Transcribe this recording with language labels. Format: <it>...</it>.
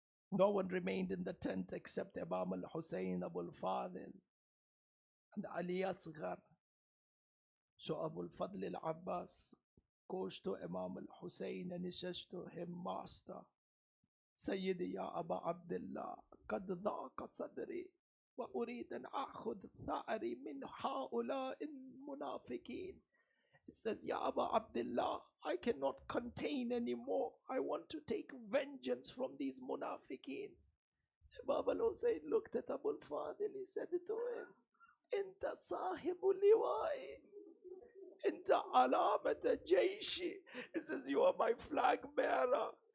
<en>No one remained in the tent except Imam al-Hussein, Abul Fadil, and Ali Asghar. So Abul Fadil Abbas goes to Imam al-Hussein and he says to him, Master,</en> <ar>سيدي يا أبا عبد الله قد ضاق صدري وأريد أن أخذ ثأري من هؤلاء المنافقين.</ar> <en>It says, Ya Aba Abdullah, I cannot contain anymore. I want to take vengeance from these munafiqeen. Imam al-Hussein looked at Abul Fadil. He said to him,</en> <ar>Inta sahibu liwai. Inta alamata jayshi.</ar> <en>He says, you are my flag bearer.</en>